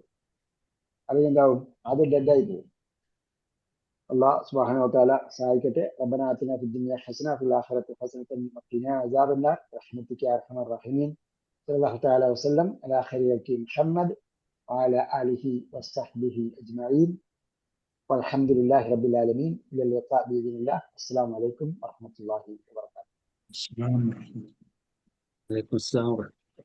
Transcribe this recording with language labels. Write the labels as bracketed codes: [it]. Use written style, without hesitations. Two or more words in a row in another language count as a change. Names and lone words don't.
[ml] അതിനെന്താവും, അത് ഡെഡായി പോകും. അല്ലാഹു [ar] سبحانه وتعالى [ml] സഹായിക്കട്ടെ. [ar] ربنا آتنا في الدنيا حسنة وفي الآخرة حسنة وقنا عذاب النار برحمتك يا أرحم الراحمين. صلى الله تعالى وسلم على خير خلقه محمد وعلى آله وصحبه أجمعين. والحمد لله رب العالمين. إلى اللقاء بإذن الله. السلام عليكم ورحمة الله وبركاته. السلام عليكم.